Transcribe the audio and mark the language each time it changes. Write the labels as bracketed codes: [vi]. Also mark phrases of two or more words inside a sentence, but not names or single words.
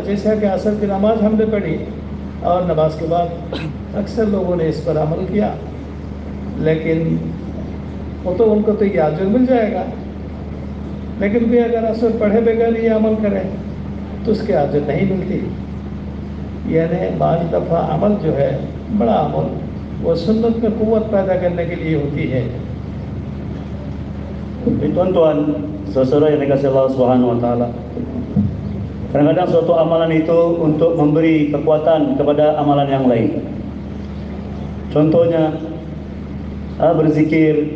[hi] जैसा कि असर की नमाज हमने पढ़ी और नमाज के बाद अक्सर लोगों ने इस पर अमल किया, लेकिन वो तो उनको तो ये अजर मिल जाएगा, लेकिन भी अगर असर पढ़े बगैर ये अमल करें तो उसके अजर नहीं मिलती। यानी बाज़ दफ़ा अमल जो है, बड़ा अमल, वो सुन्नत में क़ुव्वत पैदा करने के लिए होती है। [ms] Tuan-tuan, saudara yang dikasihi Allah [ar] سبحانه وتعالى. [ms] Kadang-kadang suatu amalan itu untuk memberi kekuatan kepada amalan yang lain. Contohnya berzikir.